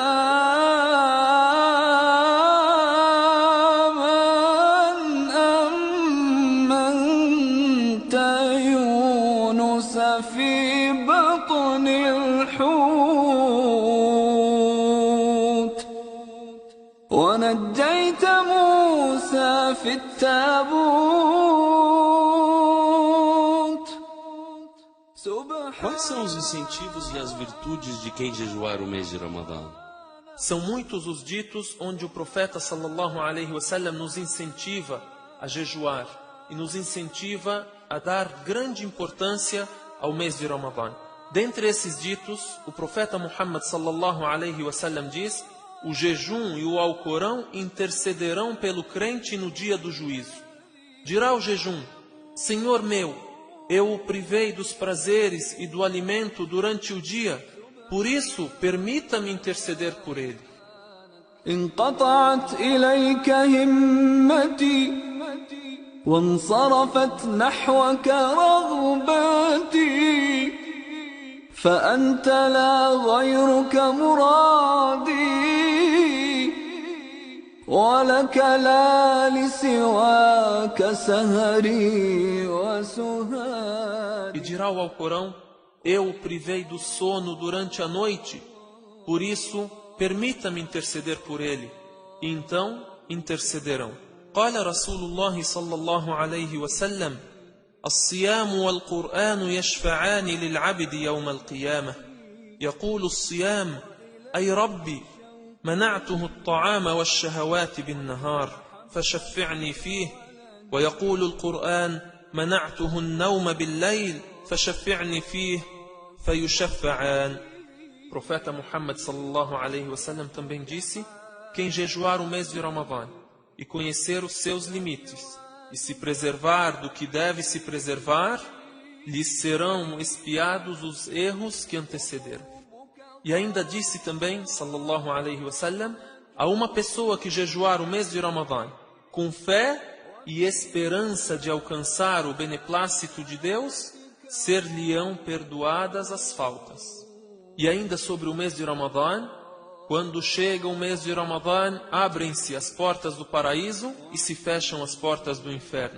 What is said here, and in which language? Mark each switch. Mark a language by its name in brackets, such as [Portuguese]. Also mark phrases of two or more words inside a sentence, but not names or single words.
[Arabic] في بطن الحوت ونجيت موسى في التابوت. [Portuguese] Quais são os incentivos e as virtudes de quem jejuar o mês de Ramadã? São muitos os ditos onde o profeta [Arabic] صلى الله عليه وسلم [Portuguese] nos incentiva a jejuar e nos incentiva a dar grande importância ao mês de Ramadã. Dentre esses ditos, o profeta Muhammad [Arabic] صلى الله عليه وسلم [Portuguese] diz: o jejum e o Alcorão intercederão pelo crente no dia do juízo. Dirá o jejum: Senhor meu, eu o privei dos prazeres e do alimento durante o dia, por isso permita-me interceder por ele. [Arabic] انقطعت إليك همتي وانصرفت نحوك رغبتي فأنت لا غيرك مرادي ولك لا لسواك سهري وسهادي. [Portuguese] E dirá o Alcorão: eu o privei do sono durante a noite, por isso permita-me interceder por ele. e então intercederão. [Arabic] قال رسول الله صلى الله عليه وسلم: الصيام والقرآن يشفعان للعبد يوم القيامة. يقول الصيام: أي ربي منعته الطعام والشهوات بالنهار فشفعني فيه. ويقول القرآن: منعته النوم بالليل فشفعني فيه. فيشفعان. [Portuguese] Profeta Muhammad [Arabic] صلى الله عليه وسلم [Portuguese] também disse: quem jejuar o mês de Ramadã e conhecer os seus limites e se preservar do que deve se preservar, lhes serão expiados os erros que antecederam. E ainda disse também, [Arabic] صلى الله عليه وسلم, [Portuguese] a uma pessoa que jejuar o mês de Ramadã com fé e esperança de alcançar o beneplácito de Deus, ser-lhe-ão perdoadas as faltas. E ainda sobre o mês de Ramadã, quando chega o mês de Ramadã, abrem-se as portas do paraíso e se fecham as portas do inferno.